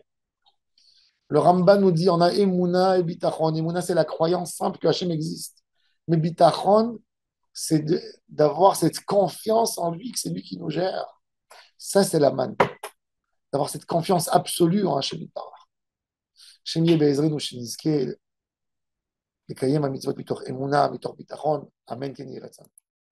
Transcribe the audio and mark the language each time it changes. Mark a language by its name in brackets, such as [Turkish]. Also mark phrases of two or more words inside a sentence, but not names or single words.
[French] Le Rambam nous dit on a Emouna et Bitachon. Emouna, c'est la croyance simple que Hachem existe. Mais Bitachon, c'est d'avoir cette confiance en lui, que c'est lui qui nous gère. Ça, c'est la manne. D'avoir cette confiance absolue en [Hebrew] השם יתברך. השם יעזרנו שנזכה, לקיים המצוות מתוך אמונה, מתוך ביטחון, אמן כן יהי רצון.